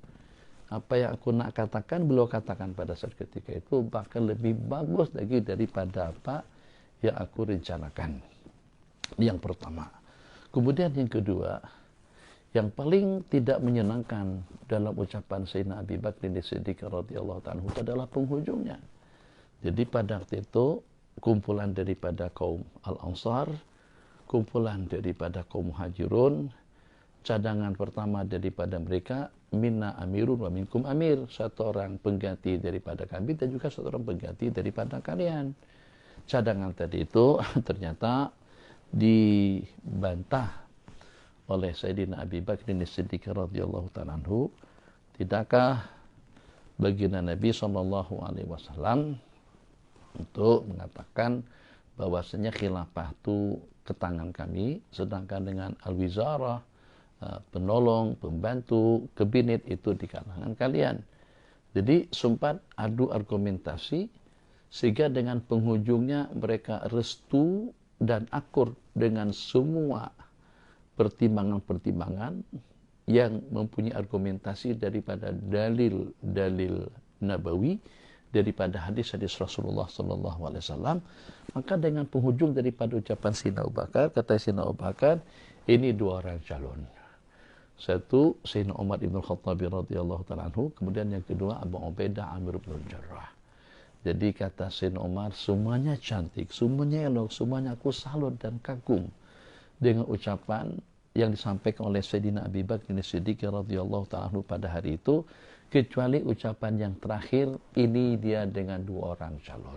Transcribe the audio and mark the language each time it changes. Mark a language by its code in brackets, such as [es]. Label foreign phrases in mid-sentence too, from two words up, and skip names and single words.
[ms] Apa yang aku nak katakan, beliau katakan pada saat ketika itu, bahkan lebih bagus lagi daripada apa yang aku rencanakan. Yang pertama. Kemudian yang kedua, yang paling tidak menyenangkan dalam ucapan Sayyidina Abu Bakr As-Siddiq [ar] رضي الله تعالى عنه [ms] adalah penghujungnya. Jadi pada waktu itu, kumpulan daripada kaum Al-Ansar, kumpulan daripada kaum Muhajirun, cadangan pertama daripada mereka, [ar] منا أمير ومنكم أمير, [ms] satu orang pengganti daripada kami dan juga satu orang pengganti daripada kalian. Cadangan tadi itu ternyata dibantah oleh Sayyidina Abu Bakr As-Siddiq [ar] رضي الله تعالى عنه. [ms] Tidakkah baginda Nabi [ar] صلى الله عليه وسلم [ms] untuk mengatakan bahwasanya khilafah itu ke tangan kami, sedangkan dengan al-wizarah, penolong, pembantu, kabinet itu di kalangan kalian. Jadi sempat adu argumentasi sehingga dengan penghujungnya mereka restu dan akur dengan semua pertimbangan-pertimbangan yang mempunyai argumentasi daripada dalil-dalil nabawi, daripada hadis-hadis Rasulullah [ar] صلى الله عليه وسلم. [ms] Maka dengan penghujung daripada ucapan Sayyidina Abu Bakar, kata Sayyidina Abu Bakar, ini dua orang calon. Satu Sayyidina Umar bin Khattab [ar] رضي الله تعالى عنه, [ms] kemudian yang kedua Abu Ubaidah Amir bin Jarrah. Jadi kata Sayyidina Umar, semuanya cantik, semuanya elok, semuanya aku salut dan kagum dengan ucapan yang disampaikan oleh Sayyidina Abu Bakr As-Siddiq [ar] رضي الله تعالى عنه [ms] pada hari itu, kecuali ucapan yang terakhir ini dia dengan 2 orang calon.